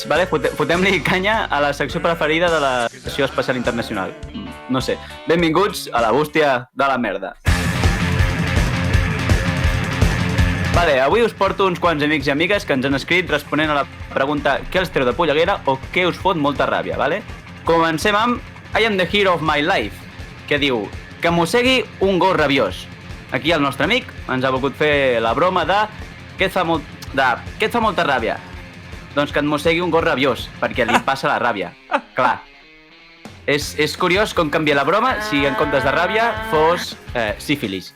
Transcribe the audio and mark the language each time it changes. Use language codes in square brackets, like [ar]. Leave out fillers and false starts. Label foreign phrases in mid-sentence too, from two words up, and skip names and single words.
[ca] Vale, fotem-li canya a la secció preferida de la Sessió Espacial Internacional. No sé. Benvinguts a la bústia de la merda. Vale, avui us porto uns quants amics i amigues que ens han escrit responent a la pregunta què els treu de polleguera o què us fot molta ràbia, vale? Comencem amb I am the hero of my life, que diu que mossegui un gos rabiós. Aquí el nostre amic ens ha volgut fer la broma de què et fa molta ràbia? Doncs que et mossegui un gos rabiós, perquè li passa la ràbia. Clar. És curiós com canvia la broma si en comptes de ràbia fos sífilis.